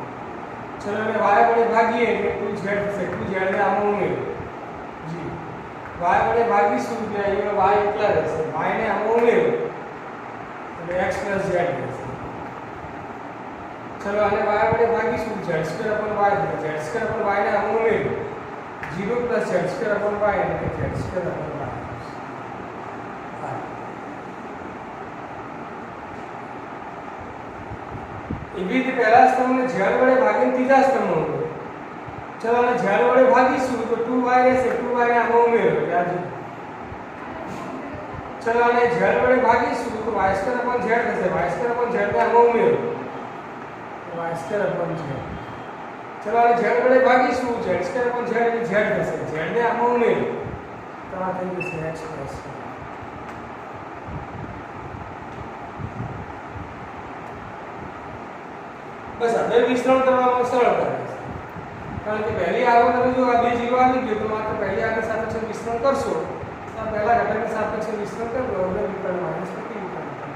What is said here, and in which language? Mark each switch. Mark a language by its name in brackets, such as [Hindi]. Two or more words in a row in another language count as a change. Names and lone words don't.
[Gujarati] चलो અને y વડે ભાગીએ એટલે 2z થશે 2z ને આમાં ઉમેરો જી y વડે ભાગીશું એટલે અહીંયા y એકલા રહેશે y ને આમાં ઉમેરો એટલે x + z રહેશે ચલો અને y વડે ભાગીશું z² / y z² / y ને આમાં ઉમેરો 0 + z² / y એટલે કે z² / y એવી રીતે પહેલા સ્તંભને z વડે ભાગીને ત્રીજા સ્તંભમાં ઉમેરો ચલો અને z વડે ભાગીશું તો 2y રહેશે 2y ને આમાં ઉમેરો એટલે આ ચલો અને z વડે ભાગીશું તો y² / z થશે y² / z ને આમાં ઉમેરો y² / z ચલો અને z વડે ભાગીશું z² / z એટલે z થશે z ને આમાં ઉમેરો તો આ થઈ જશે x + બસ હવે વિસ્તરણ કરવામાં સરળતા રહેશે કારણ કે પહેલી આગળ તમે જો આ બે 0 આવી ગયો તો માત્ર પહેલી આગળ સાપેક્ષે વિસ્તરણ કરશો તો પહેલા ઘટકની સાપેક્ષે વિસ્તરણ કરો એટલે વિકલ્પ માઈનસ પ્રતિ વિકલ્પ